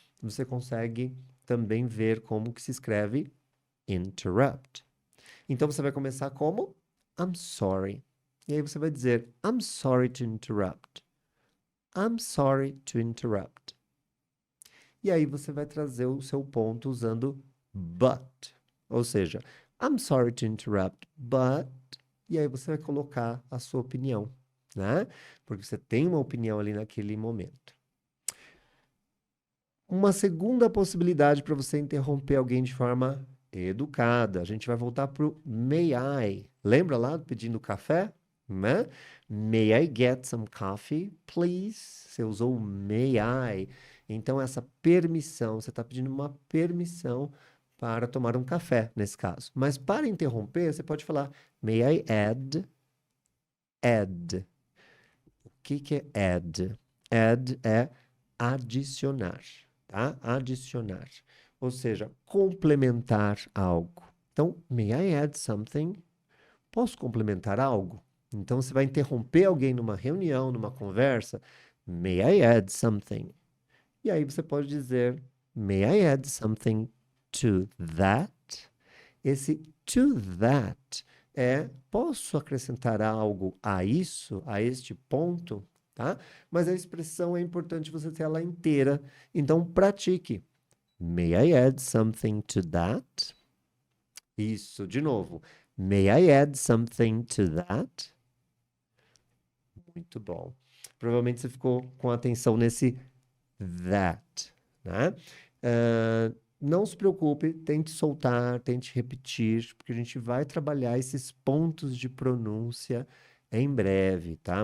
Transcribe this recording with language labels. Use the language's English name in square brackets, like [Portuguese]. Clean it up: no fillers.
[Portuguese] Você consegue também ver como que se escreve interrupt. Então você vai começar como I'm sorry. E aí você vai dizer [English] I'm sorry to interrupt. I'm sorry to interrupt. [Portuguese] E aí você vai trazer o seu ponto usando but. Ou seja, [English] I'm sorry to interrupt, but... [Portuguese] E aí você vai colocar a sua opinião, né? Porque você tem uma opinião ali naquele momento. Uma segunda possibilidade para você interromper alguém de forma educada. A gente vai voltar para o may I. Lembra lá pedindo café? Né? [English] May I get some coffee, please? [Portuguese] Você usou o may I. Então, essa permissão, você está pedindo uma permissão para tomar um café, nesse caso. Mas para interromper, você pode falar [English] may I add? [Portuguese] Add. O que que é add? Add é adicionar, tá? Adicionar. Ou seja, complementar algo. [English] Então, may I add something? [Portuguese] Posso complementar algo? Então, você vai interromper alguém numa reunião, numa conversa. [English] May I add something? [Portuguese] E aí você pode dizer, [English] may I add something to that? [Portuguese] Esse to that posso acrescentar algo a isso, a este ponto, tá? Mas a expressão é importante você ter ela inteira. Então, pratique. [English] May I add something to that? [Portuguese] Isso, de novo. [English] May I add something to that? [Portuguese] Muito bom. Provavelmente você ficou com atenção nesse that, né? Não se preocupe, tente soltar, tente repetir, porque a gente vai trabalhar esses pontos de pronúncia em breve, tá?